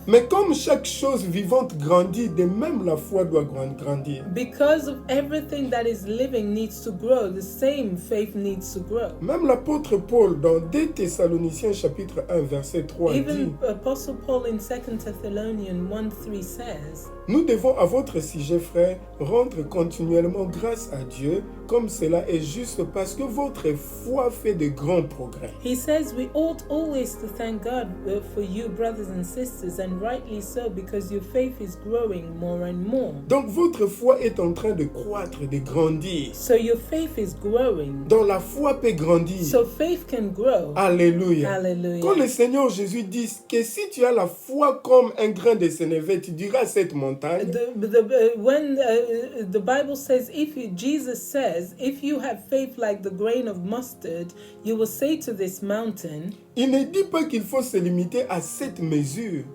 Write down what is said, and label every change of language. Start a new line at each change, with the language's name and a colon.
French: Mais comme chaque chose vivante grandit, de même la foi doit grandir.
English: Because of everything that is living needs to grow, the same faith needs to grow.
French: Même l'apôtre Paul dans 2 Thessaloniciens chapitre 1 verset 3 dit:
English: Even Apostle Paul in 2 Thessalonians 1:3 says,
French: nous devons à votre sujet, frères, rendre continuellement grâce à Dieu, comme cela est juste, parce que votre foi fait de grands progrès.
English: He says we ought always to thank God for you, brothers and sisters, and rightly so, because your faith is growing more and more.
French: Donc votre foi est en train de croître, de grandir.
English: So your faith is growing.
French: Donc la foi peut grandir.
English: So faith can grow.
French: Alléluia.
English: Hallelujah.
French: Quand le Seigneur Jésus dit que si tu as la foi comme un grain de sénévé, tu diras à cette montagne.
English: When the Bible says, Jesus says, if you have faith like the grain of mustard, you will say to this mountain.
French: Il ne dit pas qu'il faut se limiter à cette mesure.